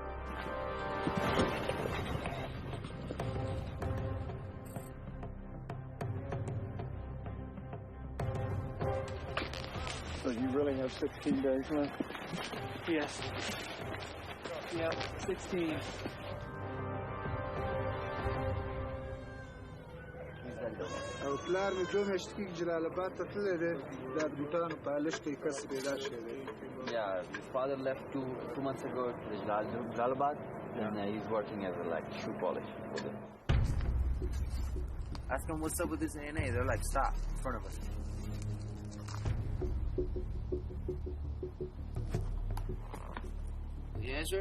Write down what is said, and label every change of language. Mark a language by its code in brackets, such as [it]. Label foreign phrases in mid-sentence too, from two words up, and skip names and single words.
[en] So you really have 16 days left? Yes. Yep, 16. [ps] او پلار مې 2 میاشتې کېږي جلال آباد ته تللی دی دا د بوټانو پالش کوي کس پیدا شوی دی. [en] Yeah, his father left two months ago to Jalabad, and he's working as a shoe polish for them. Ask him what's up with this ANA. They're like, stop in front of us. Did he answer?